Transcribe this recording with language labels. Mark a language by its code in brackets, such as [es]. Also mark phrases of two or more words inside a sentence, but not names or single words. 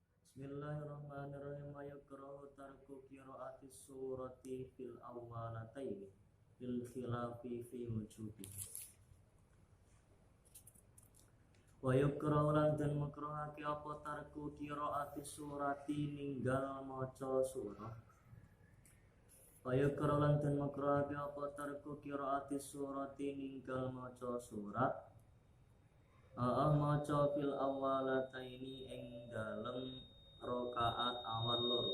[ar] بسم الله الرحمن الرحيم. ويكره ترك قراءة السورة في الأوليين للخلاف في وجوبه. ويكره [jv] lan den makruhake apa [ar] ترك قراءة السورة [jv] ninggal maca surah. [ar] ويكره [jv] lan den makruhake apa [ar] ترك قراءة السورة [jv] ninggal maca surat. Maca [ar] في الأوليين [jv] ing dalem rakaat awal loro.